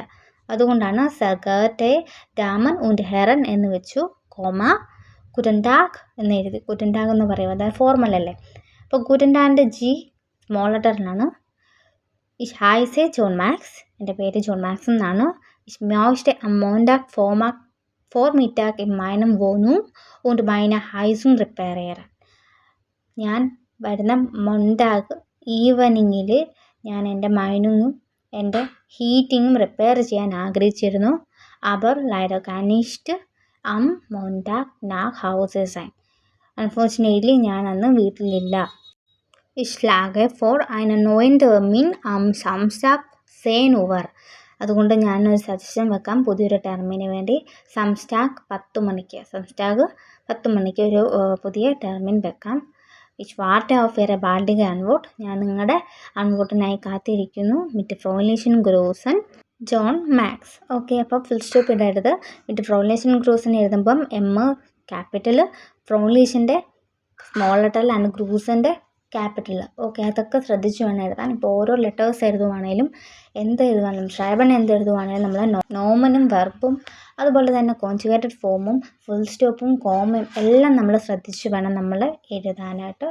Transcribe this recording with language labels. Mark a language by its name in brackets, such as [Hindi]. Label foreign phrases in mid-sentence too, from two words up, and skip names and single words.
[German] അതുകൊണ്ടാണ് Sehr geehrte Damen und Herren [Malayalam] എന്ന് വെച്ചു. കോമ, [German] Guten Tag [Malayalam] എന്ന് എഴുതി. [German] Guten Tag [Malayalam] എന്ന് പറയുക, അതായത് ഫോർമൽ അല്ലേ. അപ്പോൾ [German] Guten Tag [Malayalam] ജി [English] small letter. [German] Ich heiße John Max. [Malayalam] എൻ്റെ പേര് ജോൺ മാക്സ് എന്നാണ്. [German] Ich möchte am Montag Vormittag in meinem Wohnung und meine Heizung reparieren. [Malayalam] ഞാൻ വരുന്ന മൊണ്ടാഗ് ഈവനിങ്ങിൽ ഞാൻ എൻ്റെ മൈനിങ്ങും എൻ്റെ ഹീറ്റിങ്ങും റിപ്പയർ ചെയ്യാൻ ആഗ്രഹിച്ചിരുന്നു. [German] aber leider kann nicht am Montag nach Hause sein. [Malayalam] അൺഫോർച്ചുനേറ്റ്ലി ഞാൻ അന്ന് വീട്ടിലില്ല. [German] Ich schlage vor einen neuen Termin am Samstag 10 Uhr. [Malayalam] അതുകൊണ്ട് ഞാനൊരു സജഷൻ വെക്കാം പുതിയൊരു ടെർമിന് വേണ്ടി. സംസ്റ്റാഗ് 10 മണിക്ക് ഒരു പുതിയ ടെർമിൻ വെക്കാം. [German] Ich warte auf Ihre baldige Antwort. [Malayalam] ഞാൻ നിങ്ങളുടെ അൺവോട്ടിനായി കാത്തിരിക്കുന്നു. [German] mit freundlichen Grüßen ജോൺ മാക്സ്. [Malayalam] ഓക്കെ, അപ്പോൾ [English] full stop [Malayalam] ഇടരുത്. [German] mit freundlichen Grüßen [Malayalam] എഴുതുമ്പം എം ക്യാപിറ്റൽ, ഫ്രോൺലീഷൻ്റെ [English] small letter, [Malayalam] ഗ്രൂസിൻ്റെ ക്യാപിറ്റൽ. ഓക്കെ, അതൊക്കെ ശ്രദ്ധിച്ച് വേണം എഴുതാൻ. ഇപ്പോൾ ഓരോ ലെറ്റേഴ്സ് എഴുതുവാണേലും എന്ത് എഴുതുവാണെങ്കിലും ഷ്രൈബൻ എന്ത് എഴുതുവാണെങ്കിലും നമ്മൾ നോമനും വെർബും അതുപോലെ തന്നെ [English] conjugated form full stop [Malayalam] കോമയും എല്ലാം നമ്മൾ ശ്രദ്ധിച്ച് വേണം നമ്മൾ എഴുതാനായിട്ട്.